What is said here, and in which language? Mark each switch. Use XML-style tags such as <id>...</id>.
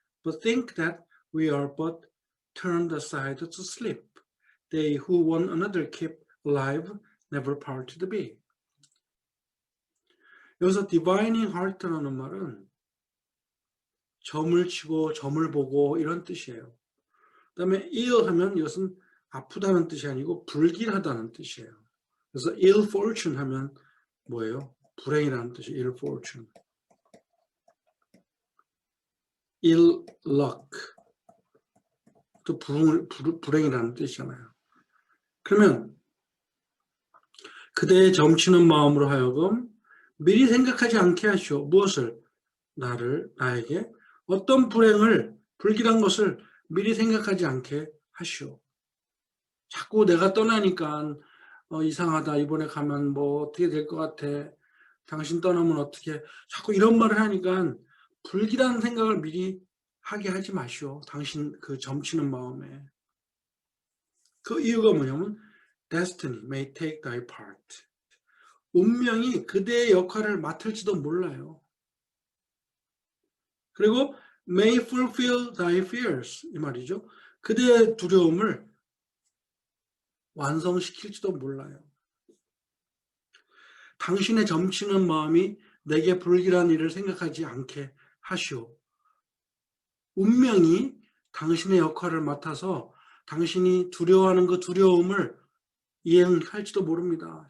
<en>But think that we are but turned aside to sleep. They who one another keep alive never part to be.</en> <ko>여기서 divining heart라는 말은 점을 치고 점을 보고 이런 뜻이에요. 그 다음에 ill 하면 이것은 아프다는 뜻이 아니고 불길하다는 뜻이에요. 그래서 ill fortune 하면 뭐예요? 불행이라는 뜻이 ill fortune, ill luck, 또 불행이라는 뜻이잖아요. 그러면 그대의 점치는 마음으로 하여금 미리 생각하지 않게 하시오. 무엇을? 나에게 어떤 불길한 것을 미리 생각하지 않게 하시오. 자꾸 내가 떠나니까 이상하다. 이번에 가면 뭐 어떻게 될 것 같아. 당신 떠나면 어떻게. 자꾸 이런 말을 하니까 불길한 생각을 미리 하게 하지 마시오. 당신 그 점치는 마음에. 그 이유가 뭐냐면</ko> <en>Destiny may take thy part.</en> <ko>운명이 그대의 역할을 맡을지도 몰라요.</ko> <en>그리고 may fulfill thy fears.</en> <ko>이 말이죠. 그대의 두려움을 완성시킬지도 몰라요. 당신의 점치는 마음이 내게 불길한 일을 생각하지 않게 하시오. 운명이 당신의 역할을 맡아서 당신이 두려워하는 그 두려움을 이행할지도 모릅니다.</ko>